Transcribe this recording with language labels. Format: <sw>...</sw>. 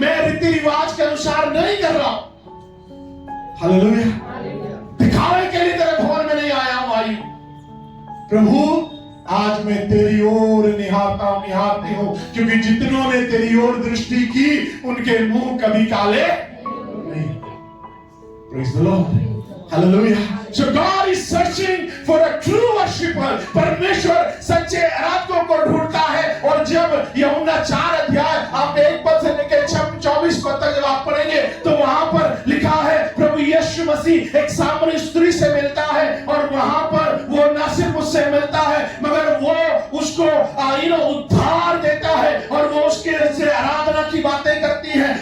<hi>मैं रीति रिवाज के अनुसार नहीं कर रहा। हालेलुया। दिखावे के लिए तेरे भवन में नहीं आया हूं, आई प्रभु आज मैं तेरी ओर निहारता हूं, निहारती हूं, क्योंकि जितनों ने तेरी ओर दृष्टि की उनके मुंह कभी काले नहीं। Praise the Lord, hallelujah.</hi> <en>So God is searching for a true worshipper.</en> <hi>परमेश्वर सच्चे आराधकों को ढूंढता है। और जब यूहन्ना 4 अध्याय आप 1 पद से लेकर 24 पद तक जब आप पढ़ेंगे, तो वहां पर लिखा है प्रभु यीशु मसीह एक सामरी स्त्री से मिलता है, और वहां पर वो न सिर्फ उससे मिलता है, मगर वो उसको उद्धार देता है, और वो उसके से आराधना की बातें करती है।</hi>